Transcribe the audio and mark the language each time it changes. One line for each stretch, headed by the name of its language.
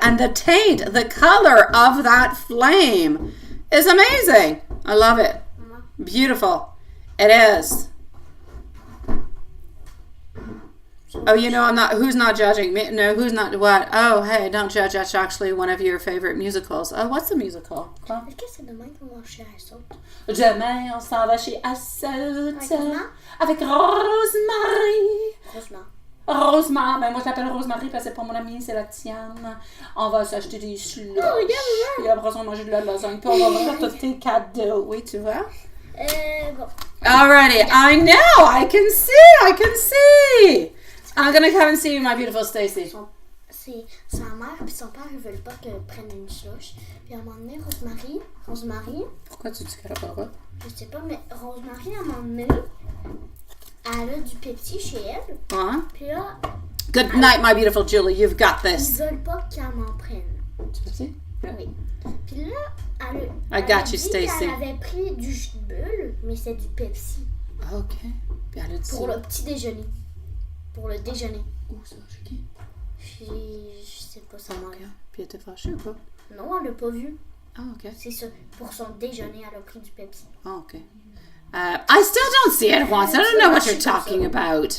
English: And the taint, the color of that flame is amazing. I love it. Beautiful. It is. Oh, you know, who's not judging me? No, who's not, what? Oh, hey, don't judge. That's actually one of your favorite musicals. Oh, what's the musical?
French: Est-ce que c'est demain qu'on va chez Assaut? Demain, on s'en va chez Assaut. Avec Rosemary. Rosemary. Ben, moi, je l'appelle Rosemary parce que c'est pas mon amie, c'est la tienne. On va s'acheter des slush. Et après ça, on va manger de la lasagne. Puis on va ouvrir tous tes cadeaux. Oui, tu vois? Bon.
English: Alrighty. I know. I can see. I'm gonna come and see you, my beautiful Stacy.
French: C'est sa mère et son père, ils veulent pas qu'elle prenne une slush. Puis à un moment donné, Rosemary. Pourquoi tu dis qu'elle a pas le droit? Je sais pas, mais Rosemary, à un moment donné, elle a du Pepsi chez elle. Hein? Puis là.
English: Good night, my beautiful Julie. You've got this.
French: Ils veulent pas qu'elle m'en prenne. Du Pepsi?
English: Yeah.
French: Oui. Puis là,
English: I got you, Stacy.
French: Elle avait pris du jus de bulle, mais c'est du Pepsi. OK. Puis elle a dit pour le petit déjeuner. Pour le déjeuner. Où ça? Chez qui? Je sais pas sa mère. Okay. Puis elle était fâchée ou pas? Non, elle l'a pas vu. Ah, OK. C'est ça. Pour son déjeuner, elle a pris du Pepsi. Ah, OK.
English: I still don't see it once. I don't know what you're talking about.